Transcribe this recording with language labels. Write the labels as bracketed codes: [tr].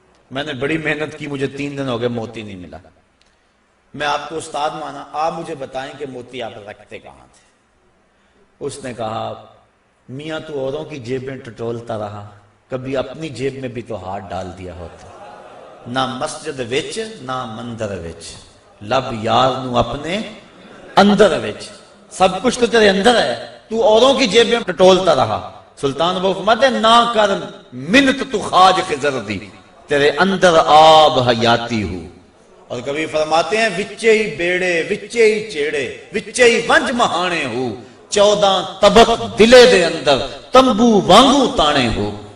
[ur] میں نے بڑی محنت کی، مجھے 3 دن ہو گئے موتی نہیں ملا. میں آپ کو استاد مانا، آپ مجھے بتائیں کہ موتی آپ رکھتے کہاں تھے. اس نے کہا میاں تو اوروں کی جیبیں ٹٹولتا رہا، کبھی اپنی جیب میں بھی تو ہاتھ ڈال دیا ہوتا. [pa] نہ مسجد وچ نہ مندر وچ، لب یار نو اپنے اندر وچ. [ur] سب کچھ تو تیرے اندر ہے، تو اوروں کی جیب میں ٹٹولتا رہا. سلطان وہ فرماتے ہیں [pa] نہ کر منت تو خواج خضر دی، تیرے اندر آب حیاتی ہوں. [ur] اور کبھی فرماتے ہیں [pa] وچے ہی بیڑے وچے ہی چیڑے وچے ہی ونج مہانے ہو، 14 طبق دلے دے اندر تمبو وانگو تانے ہو.